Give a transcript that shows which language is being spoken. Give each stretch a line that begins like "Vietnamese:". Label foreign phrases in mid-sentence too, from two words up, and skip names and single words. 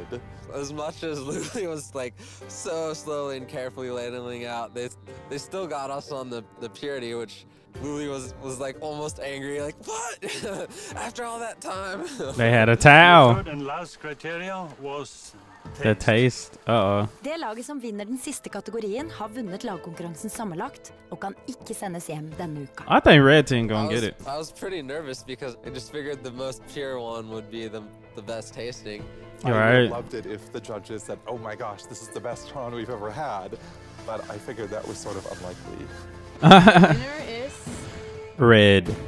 English: As much as Lily was like so slowly and carefully ladling out, they still got us on the purity, which Lily was like almost angry, like, what? After all that time. They had a towel. The third and last criteria was The taste.
Norwegian: Det laget som vinner den siste kategorien har vunnet lagkonkurransen sammenlagt og kan ikke sendes hjem denne uka.
English: I think red team gonna get it. I was pretty nervous because I just figured the most pure one would be the best tasting. I Right. loved it if the judges said, "Oh my gosh, this is the best one we've ever had," but I figured that was sort of unlikely. Winner is Red.